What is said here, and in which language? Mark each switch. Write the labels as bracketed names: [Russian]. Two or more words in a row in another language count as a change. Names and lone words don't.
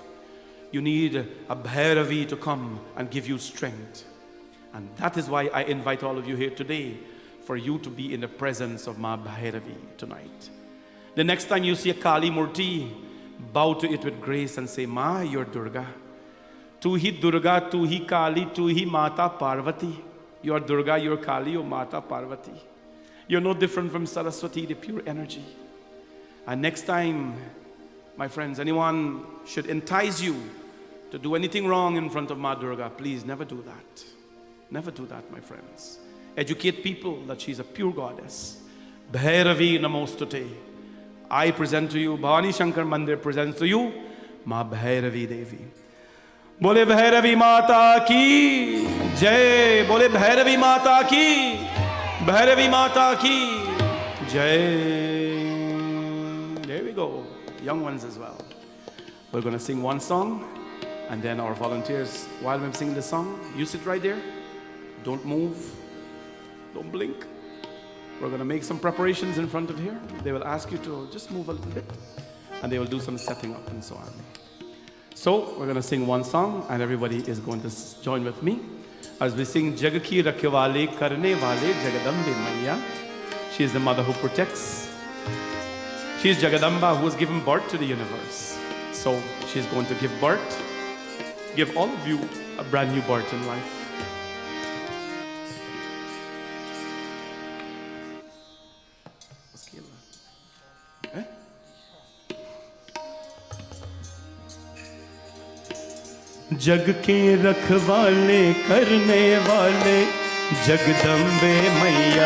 [English] You need a Bhairavi to come and give you strength. And that is why I invite all of you here today, for you to be in the presence of Ma Bhairavi tonight. The next time you see a Kali Murti, bow to it with grace and say, Ma, you're Durga. [Hindi] तू ही दुर्गा, तू ही काली, तू ही माता पार्वती. [English] You're Durga, you're Kali, you're Mata Parvati. You're no different from Saraswati, the pure energy. And next time, my friends, anyone should entice you to do anything wrong in front of Ma Durga, please never do that. Never do that, my friends. Educate people that she's a pure goddess. Bhairavi Namostute. I present to you, Bhavani Shankar Mandir presents to you, Ma Bhairavi Devi. [Hindi] बोले भैरवी माता की जय. बोले भैरवी माता की। भैरवी माता की जय. [English] There we go. Young ones as well. We're going to sing one song, and then our volunteers, while I'm singing the song, you sit right there. Don't move. Don't blink. We're going to make some preparations in front of here. They will ask you to just move a little bit, and they will do some setting up and so on. So we're going to sing one song, and everybody is going to join with me as we sing [Hindi] जग की रखवाले करने वाले जगदम्बे मैया. [English] She is the mother who protects. She is Jagadamba who has given birth to the universe. So she's going to give birth, give all of you a brand new birth in life. [Hindi] जग के रखवाले करने वाले जगदम्बे मैया.